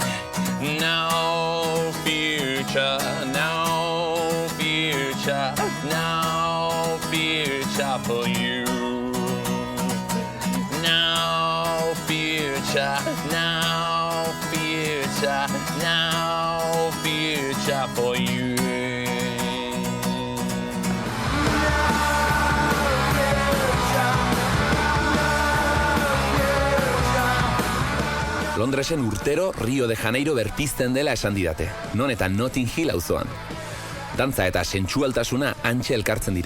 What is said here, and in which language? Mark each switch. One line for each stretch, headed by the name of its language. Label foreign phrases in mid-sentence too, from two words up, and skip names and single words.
English: No future, no future, no future for you. No future, no future, no future for you.
Basque: Londresen urtero Rio de Janeiro berpizten dela esan didate, non eta Notting Hill auzoan. Dantza eta sentsualtasuna hantxe elkartzen dira.